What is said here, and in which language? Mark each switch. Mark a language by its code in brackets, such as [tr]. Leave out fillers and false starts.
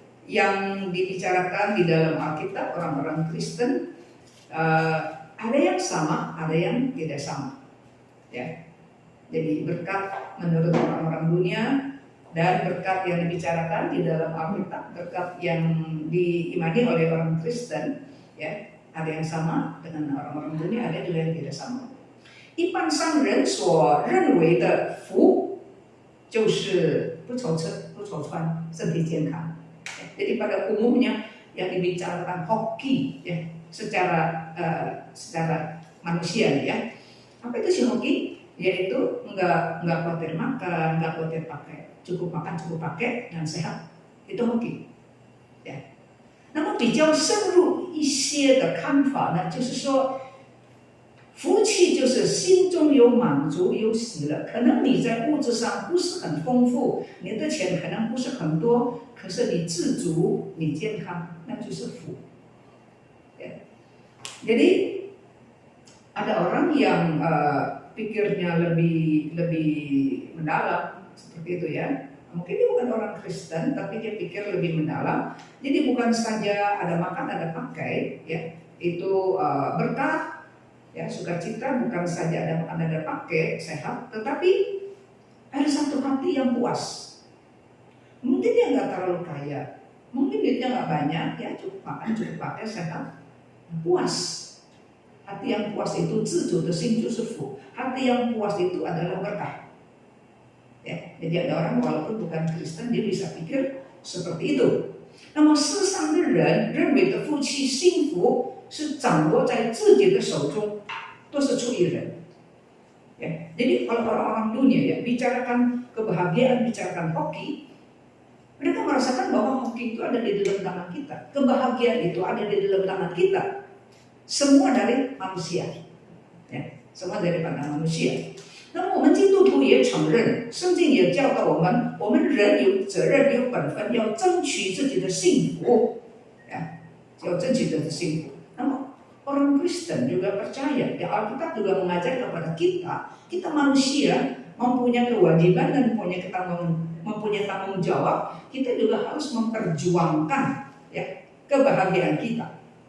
[id] yang dibicarakan di dalam Alkitab orang-orang Kristen ada yang sama, ada yang tidak sama. Ya. Jadi berkat menurut orang-orang dunia dan berkat yang dibicarakan di dalam Alkitab, berkat yang diimani oleh orang Kristen, ya, ada yang sama dengan orang-orang dunia, ada juga yang tidak sama. [zh] 一般商人所认为的福就是不愁吃不愁穿，身体健康。 [id] Jadi pada umumnya yang dibicarakan hoki ya secara manusia ya. Apa itu si hoki? Yaitu enggak khawatir makan, enggak khawatir pakai, cukup makan cukup pakai dan sehat. Itu hoki. Ya. [zh] 那么比较深入一些的看法呢，就是说。福气就是心中有满足有喜乐，可能你在物质上不是很丰富，你的钱可能不是很多，可是你知足，你健康，那就是福。 [id] Ya. Jadi ada orang yang pikirnya lebih mendalam seperti itu ya. Mungkin dia bukan orang Kristen, tapi dia pikir lebih mendalam. Jadi bukan saja ada makan ada pakai, ya itu berkah. Ya, sukacita bukan saja ada makan ada pakai sehat, tetapi ada satu hati yang puas. Mungkin dia nggak terlalu kaya, mungkin duitnya nggak banyak, ya cukup makan cukup pakai sehat, puas. Hati yang puas itu [zh] 自主的心就是福. [id] Hati yang puas itu adalah berkah. Ya, jadi ada orang walaupun bukan Kristen dia bisa pikir seperti itu. [zh] 那么世上的人认为的夫妻幸福是掌握在自己的手中，都是出于人。 [id] Ya, jadi kalau orang-orang dunia ya bicarakan kebahagiaan, bicarakan hoki, mereka merasakan bahwa hoki itu ada di dalam tangan kita, kebahagiaan itu ada di dalam tangan kita. Semua dari manusia, ya, semua dari pandangan manusia. [zh] 那么我们基督徒也承认，圣经也教导我们人有责任、有本分，要争取自己的幸福，ya, 要争取自己的幸福。 [id] 那么 orang Kristen juga percaya, ya Alkitab juga mengajar kepada kita manusia mempunyai kewajiban dan mempunyai tanggung jawab, kita juga harus memperjuangkan ya kebahagiaan kita.